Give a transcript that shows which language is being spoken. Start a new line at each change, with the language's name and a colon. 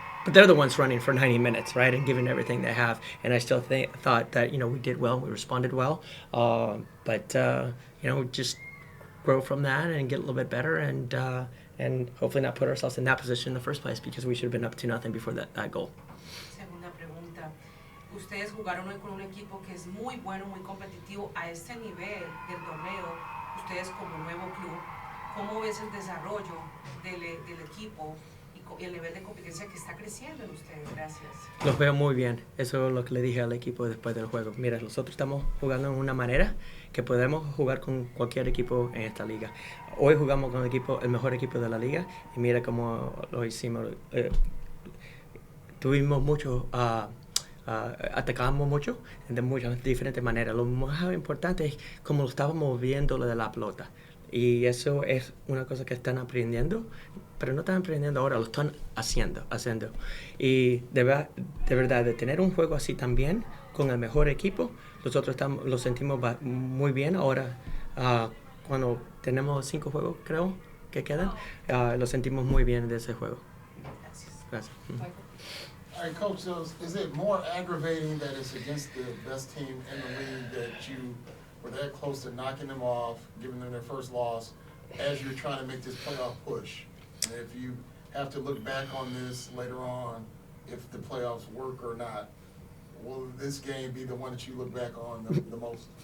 English: But they're the ones running for 90 minutes, right, and giving everything they have. And I still thought that, we did well, we responded well. But just grow from that and get a little bit better and hopefully not put ourselves in that position in the first place, because we should have been up 2-0 before that goal.
Spanish: Segunda pregunta. Ustedes jugaron hoy con un equipo que es muy bueno, muy competitivo a este nivel del torneo. Ustedes como nuevo club, ¿cómo ves el desarrollo del equipo y el nivel de competencia que está creciendo en ustedes? Gracias. Los veo muy bien. Eso es lo que le dije al equipo después del juego. Mira, nosotros estamos jugando en una manera que podemos jugar con cualquier equipo en esta liga. Hoy jugamos con el mejor equipo de la liga, y mira cómo lo hicimos. Tuvimos mucho, atacamos mucho de muchas diferentes maneras. Lo más importante es cómo lo estábamos moviendo lo de la pelota. Y eso es una cosa que están aprendiendo, pero no están aprendiendo ahora, lo están haciendo. Y de verdad, de tener un juego así también, con el mejor equipo, nosotros lo sentimos muy bien. Ahora, cuando tenemos 5 juegos, creo, que quedan. Lo sentimos muy bien de ese juego. Gracias.
English: Michael? All right, Coach, so is it more aggravating that it's against the best team in the league that you were that close to knocking them off, giving them their first loss, as you're trying to make this playoff push? And if you have to look back on this later on, if the playoffs work or not, will this game be the one that you look back on the most?